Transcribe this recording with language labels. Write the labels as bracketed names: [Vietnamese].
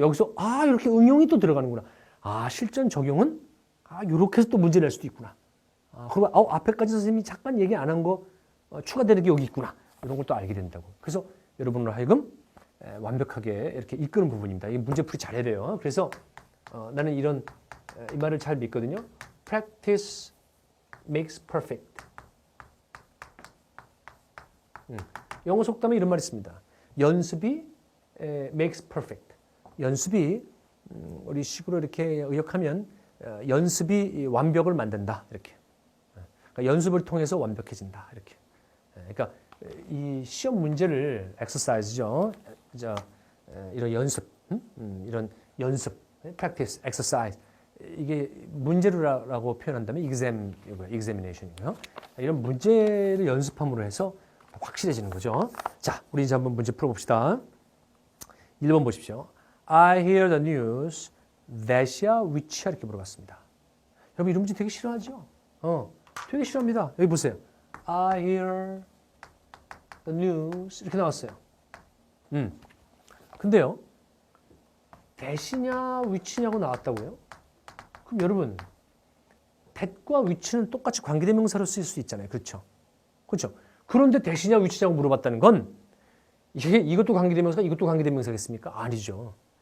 [Korean] 여기서 이렇게 응용이 또 들어가는구나. 실전 적용은 이렇게 해서 또 문제 낼 수도 있구나. 그리고 앞에까지 선생님이 잠깐 얘기 안 한 거 추가되는 게 여기 있구나. 이런 걸 또 알게 된다고. 그래서 여러분으로 하여금 완벽하게 이렇게 이끄는 부분입니다. 이 문제 풀이 잘해야 돼요. 그래서 나는 이 말을 잘 믿거든요. [English] Practice makes perfect. [Korean] 영어 속담에 이런 말이 있습니다. 연습이 [English] makes perfect. [Korean] 연습이 우리 식으로 이렇게 의역하면 연습이 완벽을 만든다. 이렇게. 그러니까 연습을 통해서 완벽해진다. 이렇게. 그러니까 이 시험 문제를 exercise죠. 이런 연습, 이런 연습, [English] practice, exercise. [Korean] 이게 문제라고 표현한다면 examination이고요. 이런 문제를 연습함으로 해서 확실해지는 거죠. 자, 우리 이제 한번 문제 풀어봅시다. 1번 보십시오. [English] I hear the news that이야, which야 [Korean] 이렇게 물어봤습니다. 여러분 이런 문제 되게 싫어하죠? 되게 싫어합니다. 여기 보세요. [English] I hear the news [Korean] 이렇게 나왔어요. 근데요. that이냐, which냐고 나왔다고요? 그럼 여러분 that과 which는 똑같이 관계대명사로 쓰일 수 있잖아요. 그렇죠? 그렇죠? 그런데 that이냐, which냐고 물어봤다는 건 이것도 관계대명사, 이것도 관계대명사겠습니까? 아니죠.